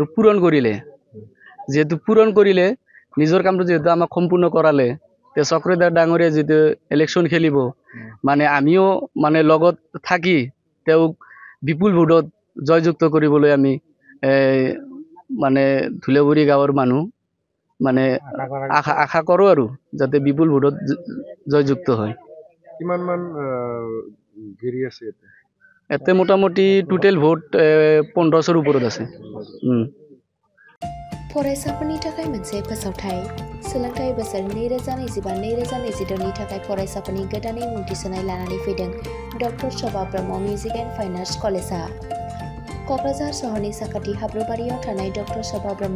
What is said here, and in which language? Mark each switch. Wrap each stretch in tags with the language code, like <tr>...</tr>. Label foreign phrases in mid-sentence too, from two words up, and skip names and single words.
<as>পূৰণ কৰিলে যেহেতু পূৰণ কৰিলে নিজৰ কামটো যেহেতু আমাক সম্পূৰ্ণ কৰালে তে চক্ৰধৰ ডাঙৰীয়া যেটো ইলেকশ্যন খেলিব মানে আমিও মানে লগত থাকি তেওঁক বিপুল ভোটত জয়যুক্ত কৰিবলৈ আমি মানে ধুলাবৰী গাঁৱৰ মানুহ মানে আশা কৰোঁ আৰু যাতে বিপুল ভোটত জয়যুক্ত হয় কিমান মান গিৰি আছে এতে মোটামুটি টোটেল ভোট 1500 ওপৰত আছে</as> <brx>फरायसाफोरनि थाखाय मोनसे फोसावथाय सोलोंथाइ बोसोर 2025-2026 नि थाखाय फरायसाफोरनि गोदानै मुं थिसननाय लानानै फैदों डक्टर शोभा ब्रह्म मिउजिक एन्ड फाइन आर्ट्स कलेजआ क'क्राझार सहरनि साखाथि हाब्रुबारियाव थानाय डक्टर शोभा ब्रह्म</brx>